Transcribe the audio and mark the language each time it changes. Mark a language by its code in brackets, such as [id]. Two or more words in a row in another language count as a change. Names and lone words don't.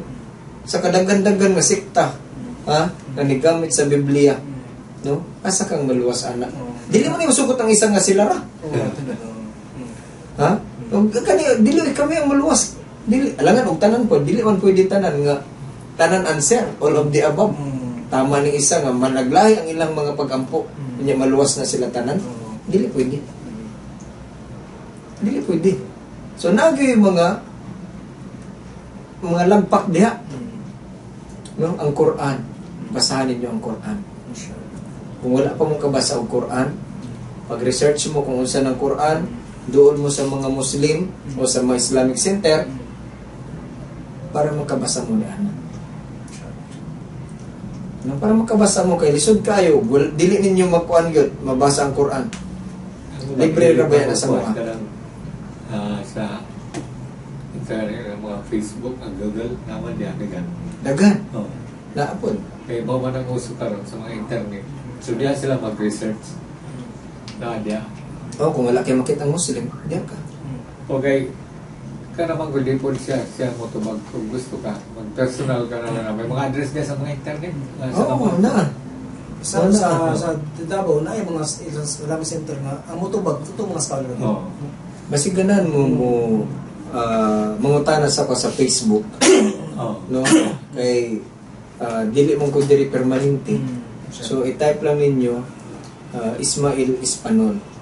[ceb] Sa kadaghan-daghan nga sekta, ha, na nigamit sa Biblia, no? Asa kang maluwas ana. Dili mo ni masugot ang isa nga sila ra. Ha? Kani dili kami ang maluwas. Dili alangan og tanan po, dili man pwede tanan nga tanan [en] answer all of the above. [ceb] Tama ni isa nga managlahi ang ilang mga pag-ampo, nya maluwas na sila tanan. Dili pwede. Dili pwede. So nagay mga lagpak diha. No, ang Quran. Basahan ninyo ang Quran. Kung wala pa mong kabasa ang Quran, pag-research mo kung unsa ng Quran, doon mo sa mga Muslim o sa mga Islamic Center para makabasa mo ni ana. No, para makabasa mo kay lisod kayo, dili ninyo makuan gyud mabasa ang Quran. Libre ra ba yan sa mga? Sa internet, mga Facebook, ang Google, naman diyan Dagan. Oh. Naapod. Kaya mo man ang uso karon sa mga internet. So diyan sila mag-research. Diyan. Oh, kung wala kayo makita ang Muslim, diyan ka. Okay. Ka naman kung di po siya mo ito kung gusto ka. Mag-personal ka na may mga address niya sa mga internet. Oo, na. Sa Davao na yung mga Islamic Center nga ang mutubag ito mga scholar. Basig ganan mo mangutana sa ko sa Facebook. No? Kay dili mong ko diri permanente. So i-type lang ninyo Ismael Ispanol.